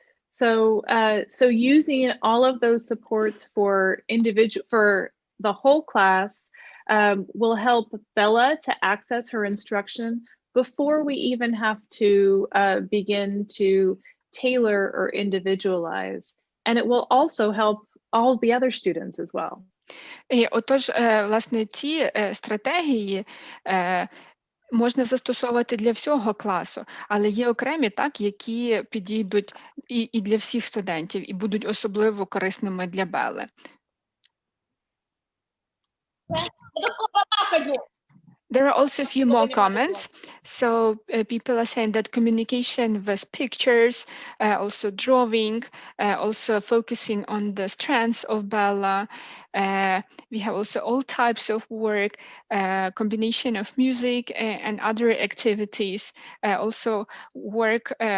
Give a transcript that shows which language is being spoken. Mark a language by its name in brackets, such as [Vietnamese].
[English] So using all of those supports for the whole class will help Bella to access her instruction before we even have to begin to tailor or individualize. And it will also help all the other students as well. [Ukrainian] Отож, власне, ці стратегії можна застосовувати для всього класу, але є окремі, так, які підійдуть і для всіх студентів, і будуть особливо корисними для Белли. [English] There are also a few more comments. So people are saying that communication with pictures, also drawing, also focusing on the strengths of Bella. We have also all types of work, combination of music and other activities, also work